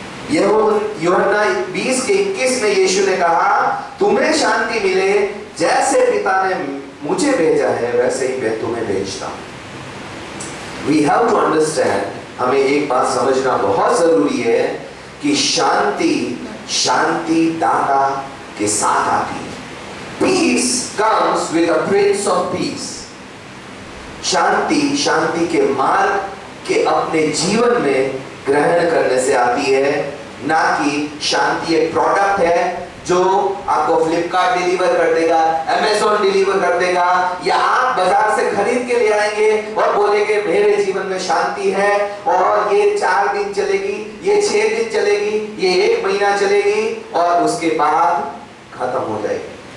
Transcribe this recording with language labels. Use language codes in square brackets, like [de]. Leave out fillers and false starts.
[hi] यूहन्ना 20:21 में यीशु ने कहा तुम्हें शांति मिले, जैसे पिता ने मुझे भेजा है वैसे ही मैं तुम्हें भेजता हूं। [en] We have to understand, [hi] हमें एक बात समझना बहुत जरूरी है कि शांति दाता के साथ आती है। [en] Peace comes with a Prince of Peace। [hi] शांति के मार्ग के अपने जीवन में ग्रहण करने से आती है, ना कि शांति एक प्रोडक्ट है जो आपको फ्लिपकार्ट डिलीवर कर देगा, अमेज़न डिलीवर कर देगा, या आप बाजार से खरीद के ले आएंगे और बोलेंगे मेरे जीवन में शांति है और ये 4 दिन चलेगी, ये 6 दिन चलेगी, ये 1 महीना चलेगी और उसके बाद खत्म हो जाएगी।